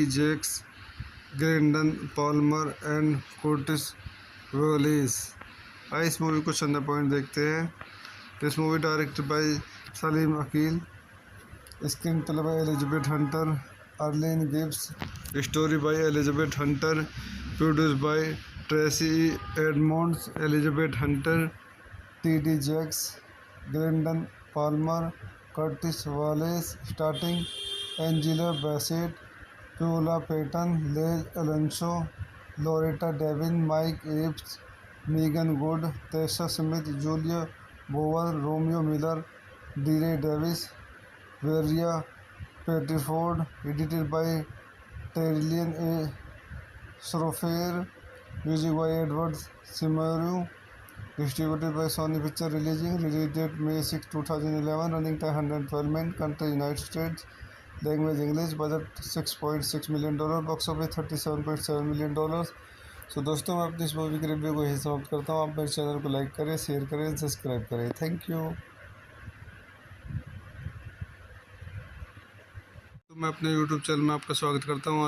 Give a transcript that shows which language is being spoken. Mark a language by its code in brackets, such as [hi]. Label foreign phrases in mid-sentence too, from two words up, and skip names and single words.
[hi] जेक्स, ग्रेंडन पॉल्मर एंड कोर्टिस वोलिस। आइए इस मूवी को चंदा पॉइंट देखते हैं। [en] this movie directed by सलीम अकील। स्क्रीन प्ले बाय एलिजाबेथ हंटर, अर्लीन गिब्स। स्टोरी बाय एलिजाबेथ हंटर। प्रोड्यूस्ड बाय ट्रेसी एडमंड्स, एलिजाबेथ हंटर, टी.डी. जेक्स, ग्रेंडन पॉल्मर, कर्टिस वॉलेस। स्टार्टिंग: एंजेला बैसेट, Paula Patton, Les Alonso, Loretta Devine, Mike Epps, Megan Good, Tessa Smith, Julia Bower, Romeo Miller, DeRay Davis, Varia पेट्रीफोर्ड, edited by टेरिलियन ए Shrofair, music by Edward Scimerru, distributed by Sony Pictures release date May 6, 2011, running time 112 minutes, country United States, language English, budget $6.6 million, box office $37.7 million। [hi] सो दोस्तों मैं अपनी इस मूवी के रिव्यू को यही समाप्त करता हूँ। आप मेरे चैनल को लाइक करें, शेयर करें, सब्सक्राइब करें। [en] thank you. [hi] तो मैं अपने YouTube चैनल में आपका स्वागत करता हूँ।